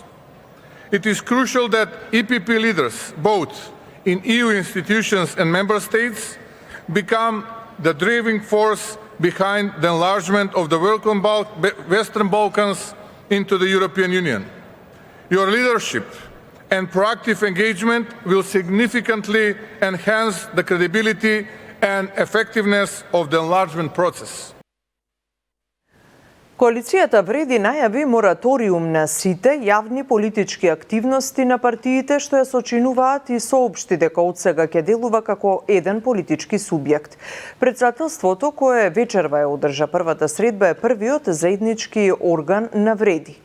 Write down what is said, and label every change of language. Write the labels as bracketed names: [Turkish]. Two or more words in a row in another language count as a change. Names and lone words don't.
[English] It is crucial that EPP leaders, both in EU institutions and member states, become the driving force behind the enlargement of the Western Balkans into the European Union. Your leadership and proactive engagement will significantly enhance the credibility and effectiveness of the enlargement process. [Macedonian] Коалицијата Вреди најави мораториум на сите јавни политички активности на партиите што ја сочинуваат и соопшти дека од сега ќе делува како еден политички субјект. Председателството, кое вечерва ја одржа првата средба, е првиот заеднички орган на Вреди.